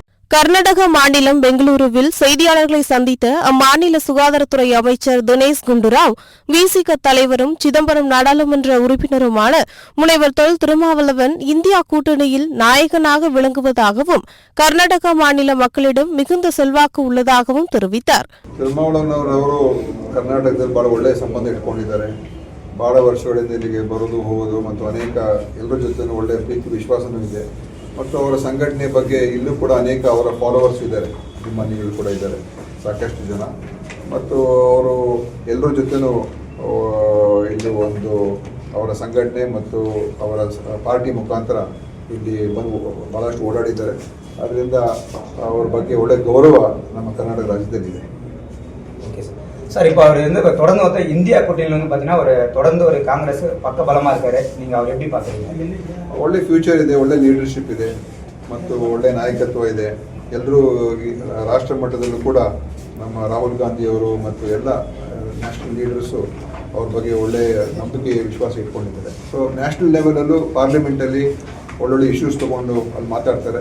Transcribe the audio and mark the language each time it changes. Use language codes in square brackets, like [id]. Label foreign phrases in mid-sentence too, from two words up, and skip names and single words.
[ta] கர்நாடக மாநிலம் பெங்களூருவில் செய்தியாளர்களை சந்தித்த அம்மாநில சுகாதாரத்துறை அமைச்சர் தினேஷ் குண்டுராவ், விசிக தலைவரும் சிதம்பரம் நாடாளுமன்ற உறுப்பினருமான முனைவர் தொல் திருமாவளவன் இந்தியா கூட்டணியில் நாயகனாக விளங்குவதாகவும் கர்நாடக மாநில மக்களிடம் மிகுந்த செல்வாக்கு உள்ளதாகவும் தெரிவித்தார். [kn] திருமாவளவನ್ ಅವರು ಕರ್ನಾಟಕದಲ್ಲಿ ಬಹಳ ಒಳ್ಳೆಯ ಸಂಬಂಧ ಇಟ್ಕೊಂಡಿದ್ದಾರೆ. ಬಹಳ ವರ್ಷಗಳಿಂದ ಇಲ್ಲಿಗೆ ಬರೋದು ಹೋಗೋದು ಮತ್ತು ಅನೇಕ ಎಲ್ಲರ ಜೊತೆ ಒಳ್ಳೆಯ ಪ್ರೀತಿ ವಿಶ್ವಾಸನೂ ಇದೆ. ಮತ್ತು ಅವರ ಸಂಘಟನೆ ಬಗ್ಗೆ ಇಲ್ಲೂ ಕೂಡ ಅನೇಕ ಅವರ ಫಾಲೋವರ್ಸ್ ಇದ್ದಾರೆ, ಅಭಿಮಾನಿಗಳು ಕೂಡ ಇದ್ದಾರೆ ಸಾಕಷ್ಟು ಜನ. ಮತ್ತು ಅವರು ಎಲ್ಲರ ಜೊತೆನೂ ಇಲ್ಲಿ ಒಂದು ಅವರ ಸಂಘಟನೆ ಮತ್ತು ಅವರ ಪಾರ್ಟಿ ಮುಖಾಂತರ ಇಲ್ಲಿ ಬಂದು ಭಾಳಷ್ಟು ಓಡಾಡಿದ್ದಾರೆ. ಅದರಿಂದ ಅವರ ಬಗ್ಗೆ ಒಳ್ಳೆಯ ಗೌರವ ನಮ್ಮ ಕರ್ನಾಟಕ ರಾಜ್ಯದಲ್ಲಿದೆ. [en] okay sir, [ta] இப்போ அவர் வந்து தொடர்ந்து வந்து இந்தியா கூட்டணியில் வந்து பார்த்தீங்கன்னா ஒரு தொடர்ந்து ஒரு காங்கிரஸ் பக்க பலமாக இருக்காரு. நீங்கள் அவர் எப்படி பார்க்குறீங்க? [kn] ಒಳ್ಳೆ ಫ್ಯೂಚರ್ ಇದೆ, ಒಳ್ಳೆ ಲೀಡರ್ಶಿಪ್ ಇದೆ ಮತ್ತು ಒಳ್ಳೆ ನಾಯಕತ್ವ ಇದೆ. ಎಲ್ಲರೂ ರಾಷ್ಟ್ರ ಮಟ್ಟದಲ್ಲೂ ಕೂಡ ನಮ್ಮ ರಾಹುಲ್ ಗಾಂಧಿಯವರು ಮತ್ತು ಎಲ್ಲ [en] national leaders [kn] ಅವ್ರ ಬಗ್ಗೆ ಒಳ್ಳೆಯ ನಂಬಿಕೆ ವಿಶ್ವಾಸ ಇಟ್ಕೊಂಡಿದ್ದಾರೆ. [en] so national [kn] ಲೆವೆಲಲ್ಲೂ ಪಾರ್ಲಿಮೆಂಟಲ್ಲಿ ಒಳ್ಳೊಳ್ಳೆ ಇಶ್ಯೂಸ್ ತೊಗೊಂಡು ಅಲ್ಲಿ ಮಾತಾಡ್ತಾರೆ.